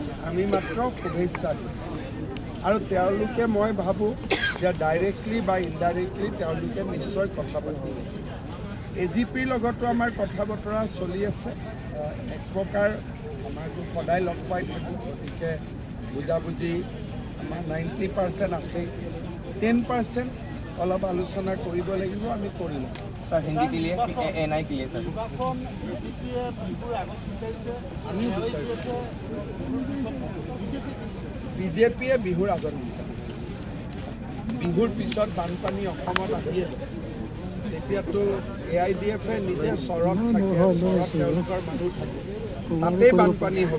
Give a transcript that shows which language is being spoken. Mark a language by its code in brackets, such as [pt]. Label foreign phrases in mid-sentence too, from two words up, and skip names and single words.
[as] আমি মাত্ৰ শুভেচ্ছা দিম আৰু তেওঁলোকে মই ভাবোঁ যে ডাইৰেক্টলি বা ইনডাইৰেক্টলি তেওঁলোকে নিশ্চয় কথা পাতিব। AGPৰ লগতো আমাৰ কথা বতৰা চলি আছে। এক প্ৰকাৰ আমাৰতো সদায় লগ পাই থাকোঁ, গতিকে বুজাবুজি আমাৰ 90% আছেই। 10% অলপ আলোচনা কৰিব লাগিব, আমি কৰিম। [hi] सर हिंदी के लिए NI के लिए सर [as] বিজেপিয়ে বিহুৰ আগত বিচাৰে। বিহুৰ পিছত বানপানী অসমত আহিয়ে তেতিয়াতো AIDFে নিজে চৰত থাকে, চৰত তেওঁলোকৰ মানুহ থাকে, তাতেই বানপানী হ'ব।